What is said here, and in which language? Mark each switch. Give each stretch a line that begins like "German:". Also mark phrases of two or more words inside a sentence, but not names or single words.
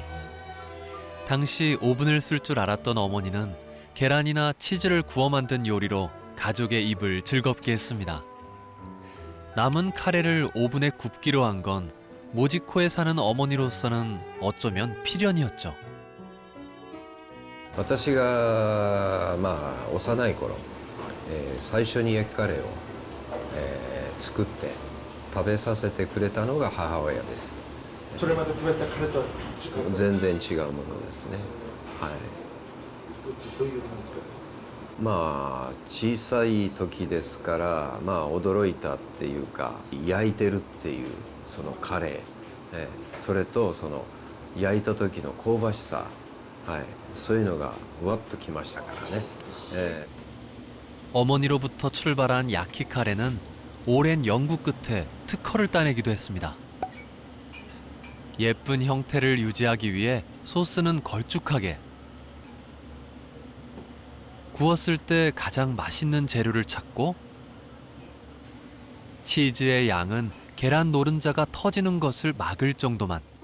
Korean: 당시 오븐을 쓸 줄 알았던 어머니는 계란이나 치즈를 구워 만든 요리로 가족의 입을 즐겁게 했습니다. 남은 카레를 오븐에 굽기로 한 건 모지코에 사는 어머니로서는 어쩌면 필연이었죠.
Japanese: 私が幼い頃、最初に焼きカレーを、作って食べさせてくれたのが母親です。それまで食べたカレーとは違う？全然違うものですね。はい。どういうのですか？小さい時ですから、驚いたっていうか、焼いてるっていうそのカレー、それとその焼いた時の香ばしさ、そういうのがわっときましたからね。
Korean: 어머니로부터 출발한 야키 카레는 오랜 연구 끝에 특허를 따내기도 했습니다. 예쁜 형태를 유지하기 위해 소스는 걸쭉하게, 구웠을 때 가장 맛있는 재료를 찾고, 치즈의 양은 계란 노른자가 터지는 것을 막을 정도만.